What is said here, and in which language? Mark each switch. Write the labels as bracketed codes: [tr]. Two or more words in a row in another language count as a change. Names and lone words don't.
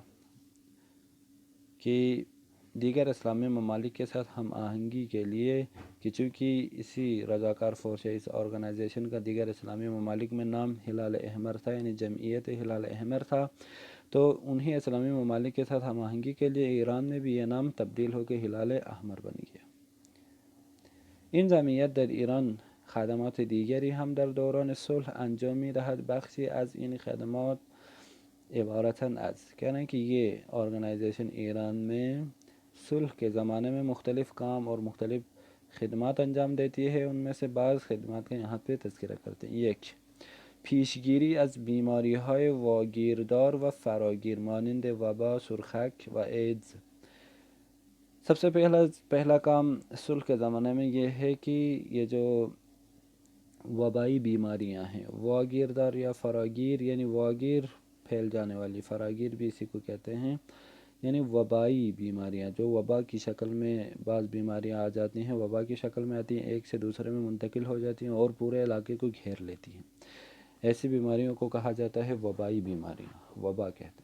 [ur] کہ دیگر اسلامی ممالک کے ساتھ ہم آہنگی کے لیے کہ چونکہ اسی رضاکار فورس یا اس آرگنائزیشن کا دیگر اسلامی ممالک میں نام ہلال احمر تھا، یعنی جمعیت ہلال احمر تھا، تو انہی اسلامی ممالک کے ساتھ ہم آہنگی کے لیے ایران میں بھی یہ نام تبدیل ہو کے ہلال احمر بن گیا. [fa] این جمعیت در ایران خدمات دیگری هم در دوران صلح انجام می‌دهد. بخشی از این خدمات عبارتاً از [ur] کہنا کہ یہ آرگنائزیشن ایران میں صلح کے زمانے میں مختلف کام اور مختلف خدمات انجام دیتی ہے. ان میں سے بعض خدمات کا یہاں پہ تذکرہ کرتے ہیں. [fa] یک، پیشگیری از بیماری‌های واگیردار و فراگیر مانند وبا، سرخک و ایدز. [ur] سب سے پہلا کام صلح کے زمانے میں یہ ہے کہ یہ جو وبائی بیماریاں ہیں، واگیردار یا فراگیر، یعنی واگیر پھیل جانے والی، فراگیر بھی اسی کو کہتے ہیں، یعنی وبائی بیماریاں جو وبا کی شکل میں بعض بیماریاں آ جاتی ہیں، وبا کی شکل میں آتی ہیں، ایک سے دوسرے میں منتقل ہو جاتی ہیں اور پورے علاقے کو گھیر لیتی ہیں. ایسی بیماریوں کو کہا جاتا ہے وبائی بیماریاں، وبا کہتے ہیں.